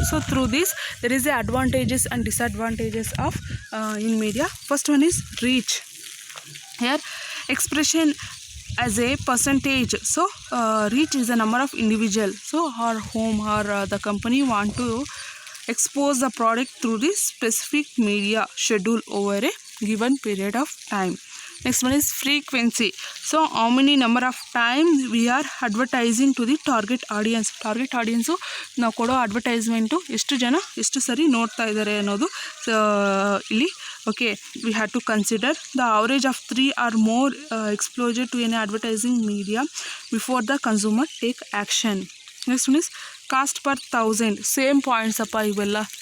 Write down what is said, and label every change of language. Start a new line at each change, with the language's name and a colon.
English: So through this there is a advantages and disadvantages of in media. First one is reach. Here expression as a percentage. So reach is the number of individual, so or home or the company want to expose the product through this specific media schedule over a given period of time. Next one is frequency. So how many number of times we are advertising to the target audience. Target audience
Kannada: ನಾವು ಕೊಡೋ advertisement ಎಷ್ಟು ಜನ ಎಷ್ಟು ಸರಿ ನೋಡ್ತಾ ಇದ್ದಾರೆ ಅನ್ನೋದು ಇಲ್ಲಿ
English: Okay we have to consider the average of 3 or more exposure to any advertising media before the consumer take action. Next one is cost per 1000.
Kannada: Same points ಅಪ್ಪ ಇವೆಲ್ಲ.